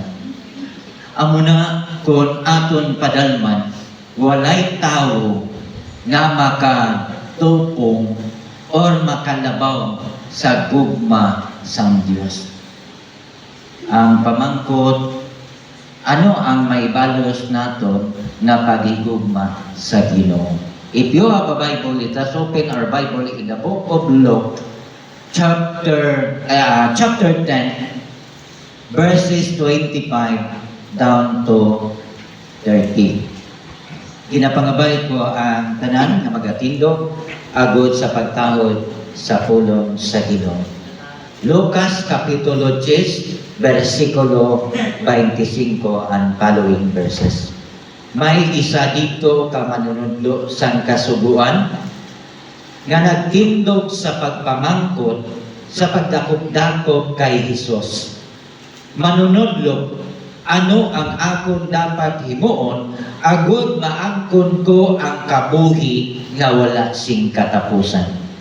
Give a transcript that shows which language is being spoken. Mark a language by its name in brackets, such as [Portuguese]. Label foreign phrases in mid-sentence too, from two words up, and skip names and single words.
[Hiligaynon] Amo na kung aton padalman walay tawo nga makatupong or makalabaw sa gugma sang Dios. Ang pamangkot, ano ang maibalos naton na paghigugma sa Ginoo? [English] If you have a Bible, let us open our Bible in the book of Luke, chapter 10, verses 25 down to 30. [Hiligaynon] Ginapangabay ko ang tanan na magatindog agud sa pagtahod sa pulong sa Ginoo. Lucas Kapitulo 10, versikulo 25 [English] and following verses. [Hiligaynon] May isa dito ka manunudlo sang kasuguan nga nagtindog sa pagpamangkot sa pagdakop-dakop kay Hesus. Manunudlo, ano ang akon dapat himuon agud maangkon ko ang kabuhi nga wala sing katapusan.